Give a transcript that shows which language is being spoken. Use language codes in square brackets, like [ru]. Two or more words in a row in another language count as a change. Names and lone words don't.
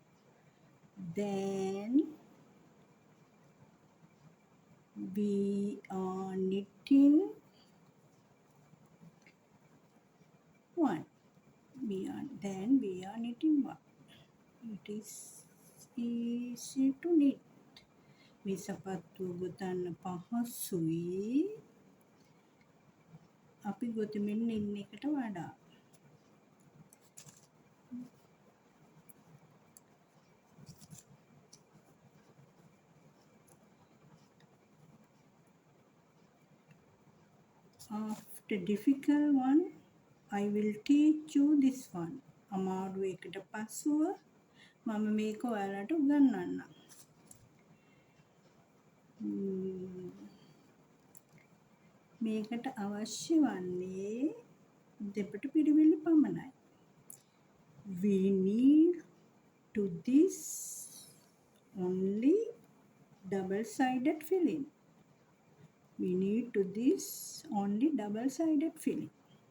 [en] Then we are knitting one. Then we are knitting one. It is easy to knit. [si] මේ සපත්තුව ගොතන්න පහසුයි. අපි ගොතමින් ඉන්න එකට වඩා. [en] After difficult one, I will teach you this one. [si] අමාරු එකට පසුව මම මේක ඔයාලට උගන්වන්නම්. මේකට අවශ්‍ය වන්නේ දෙපට පිරිවිල්ල පමණයි. [en] We need to this only double-sided filling. We need to this only double-sided filling.